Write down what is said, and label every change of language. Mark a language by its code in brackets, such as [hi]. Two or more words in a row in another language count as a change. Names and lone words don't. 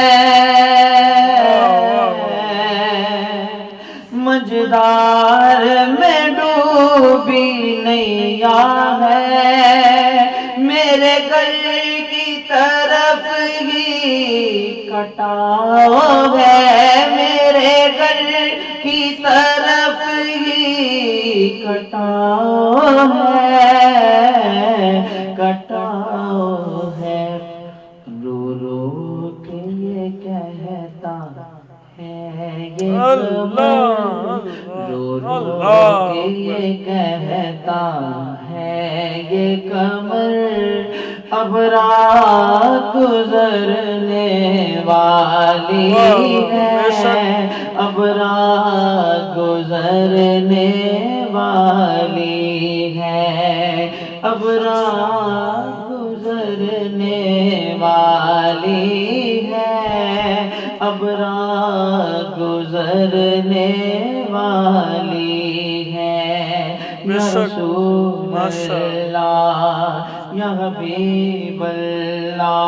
[ur] مجدار میں ڈوبی نیا ہے، میرے گھر کی طرف ہی کٹاؤ ہے، میرے گھر کی طرف ہی کٹاؤ ہے، کٹاؤ ہے. رو رو کے یہ کہتا ہے یہ قمر، رو رو کے یہ کہتا ہے یہ قمر، اب رات گزرنے والی ہے، اب راہ گزرنے والی ہے، اب راہ گزرنے والی ہے، اب راہ گزرنے والی ہے، [ar] یا رسول اللہ یا حبیب اللہ۔